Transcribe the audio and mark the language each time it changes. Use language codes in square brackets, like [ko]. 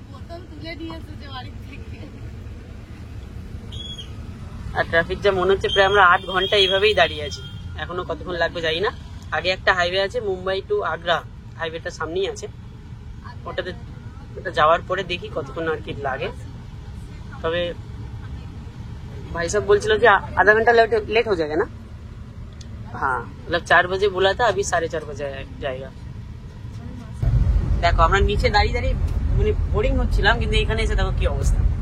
[bn] বোতল তুলে নিয়ে এসেছে বাড়ি থেকে। আর ট্রাফিক যা মনে হচ্ছে প্রায় আমরা 8 ঘন্টা এইভাবেই দাঁড়িয়ে আছি। এখনো কতক্ষণ লাগবে জানি না। আগে একটা হাইওয়ে আছে, মুম্বাই টু আগ্রা, হাইওয়েটা সামনেই আছে, ওটা যাওয়ার পরে দেখি কতক্ষণ আর কি লাগে। [hi] তবে भाई साहब बोल चलो कि आधा घंटा लेट हो जाएगा ना। हाँ, मतलब 4 बजे बोला था, अभी 4:30 बजे जाएगा। [bn] देखो আমরা নিচে দাঁড়িয়ে দাঁড়িয়ে মানে বোরিং হচ্ছিলাম, কিন্তু এখানে এসে দেখো কি অবস্থা।